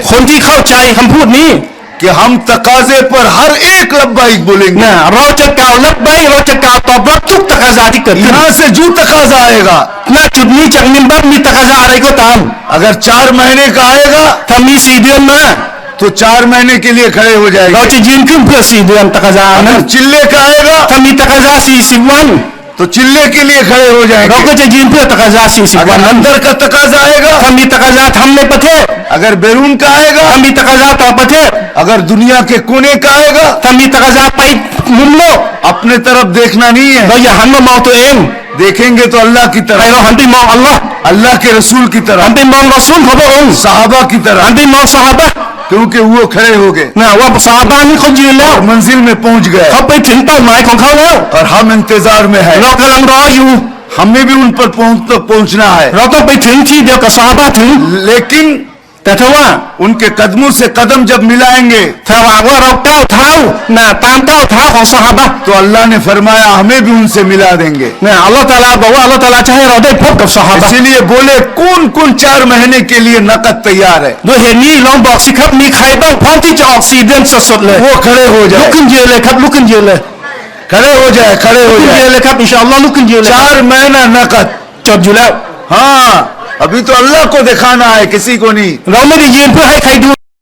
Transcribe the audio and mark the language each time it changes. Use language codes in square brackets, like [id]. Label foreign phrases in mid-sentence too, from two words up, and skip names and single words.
[th] คนที่เข้าใจคำพูดนี้ [hi] कि हम तकाजे पर हर एक लब्बाइक बोलेंगे [th] นะเราจะกล่าวลับใบเราจะกล่าวตอบรับทุกตะกาซาที่เกิดขึ้น [hi] यहां से जो तकाजा आएगा [th] ณจุดนี้จากมินบัตมีตะกาซาอะไรก็ตาม [hi] अगर 4 महीने का आएगा [th] ถ้ามี4 เดือนมา [hi] तो 4 महीने के लिए खड़े हो [th] เรา [hi] जाएंगे [th] จะยืนขึ้นเพื่อ4 เดือนตะกาซานั้น [hi] अगर चिल्ले का आएगा [th] ถ้ามีตะกาซา40 วัน [hi] तो चिल्ले के लिए खड़े हो [th] เรา [hi] जाएंगे [th] ก็จะยืนเพื่อตะกาซา40 วั [hi] अगर [th] นนั้น [hi] अंदर का तकाजा आएगा [th] ถ้ามีตะกาซาทำในประเทศ [hi] अगर बैरून का आएगा [th] ถ้ามีตะกาซาต่อประเทศ [hi] अगर दुनिया के कोने का आएगा [th] ถ้ามีตะกาซาไปมุมโลก [hi] अपने तरफ देखना नहीं है [th] เราอย่าหันมามองตัวเอง [hi] देखेंगे तो अल्लाह की [th] ให้ [hi] तरफ [th] เราหันไปมองอัลลอฮ์ [hi] अल्लाह के रसूल की [th] หัน [hi] तरफ [th] ไปมองรอซูลของพระองค์ [hi] साहबा की [th] หัน [hi] तरफ [th] ไปมองซอฮาบะห์ [hi] क्योंकि वो खड़े हो गए [th] นะว่าซอฮาบะห์นี่เขายืนแล้ว [hi] और मंजिल में पहुंच गए [th] เขาไปถึงเป้าหมายของเขาแล้ว [hi] और हम इंतजार में है [th] เรากำลังรออยู่ [hi] हमें भी उन पर पहुंचना है [th] เราต้องไปถึงที่เดียวกับซอฮาบะห์ถึง [hi] लेकिन [th] แต่ถ้าว่า [hi] उनके कदमों से कदम जब मिलाएंगे [th] ถ้าหากว่าเราก้าวเท้านะตามก้าวเท้าของซอฮาบะห์ [hi] तो अल्लाह ने फरमाया हमें भी उनसे मिला देंगे [th] นะอัลลอฮฺตะอาลาบอกว่าอัลลอฮฺตะอาลาจะให้เราได้พบกับซอฮาบะห์ [hi] इसीलिए बोले कौन कौन 4 महीने के लिए नकद तैयार है [th] ด้วยเหตุนี้ลองบอกสิครับมีใครบ้างพร้อมที่จะออก4 เดือนสดๆเลย [hi] वो खड़े हो [th] ลุก [hi] जाए [th] ขึ้นยืนเลยครับลุกขึ้นยืนเลย [hi] खड़े हो जाए खड़े [th] ลุ [hi] हो [th] กขึ้นยื [hi] जाए [th] นเลยครับอินชาอัลลอฮ์ลุกขึ้นยืนเลย [hi] 4 महीना नकद [th] จดอยู่แล้ว [hi] हाँ अभी तो अल्लाह को दिखाना है किसी को नहीं [th] เราไม่ได้ยืนเพื่อให้ใครดู